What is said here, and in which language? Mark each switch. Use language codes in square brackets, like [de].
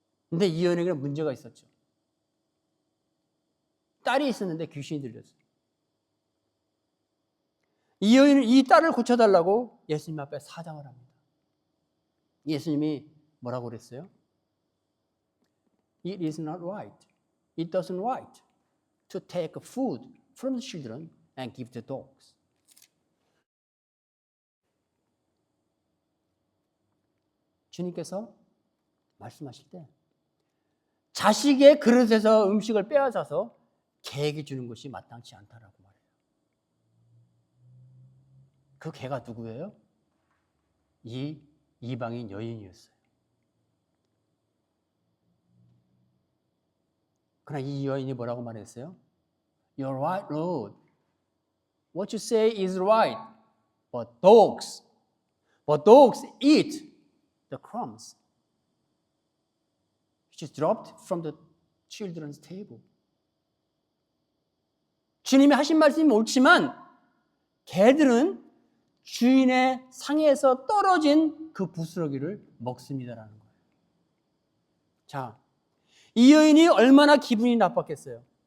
[ko] 근데 이 여인에게는 문제가 있었죠. 딸이 있었는데 귀신이 들렸어요. 이 여인은 이 딸을 고쳐달라고 예수님 앞에 사정을 합니다. 예수님이 뭐라고 그랬어요? [en] It is not right. It doesn't right to take food from the children and give to dogs. [ko] 주님께서 말씀하실 때 자식의 그릇에서 음식을 빼앗아서 개에게 주는 것이 마땅치 않다라고 말해요. 그 개가 누구예요? 이 이방인 여인이었어요. 그러나 이 여인이 뭐라고 말했어요? [en] You're right, Lord. What you say is right. But dogs eat the crumbs which is dropped from the children's table. [ko] 주님이 하신 말씀이 옳지만 개들은 주인의 상에서 떨어진 그 부스러기를 먹습니다라는 거예요. 자, 이 여인이 얼마나 기분이 나빴겠어요.